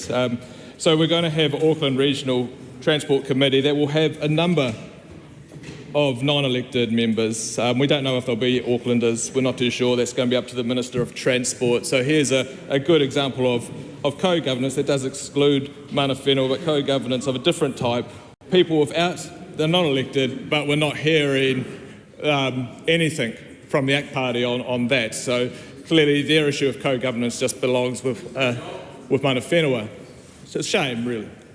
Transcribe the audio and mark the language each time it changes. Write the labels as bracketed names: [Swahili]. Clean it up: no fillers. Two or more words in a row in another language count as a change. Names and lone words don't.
[English] So we're going to have Auckland Regional Transport Committee that will have a number of non-elected members. We don't know if they'll be Aucklanders. We're not too sure. That's going to be up to the Minister of Transport. So here's a good example of co-governance that does exclude [Māori] mana whenua, [English] but co-governance of a different type. People they're not elected, but we're not hearing anything from the ACT Party on that. So clearly their issue of co-governance just belongs with [Māori] Mana Whenua. [English] So it's a shame, really.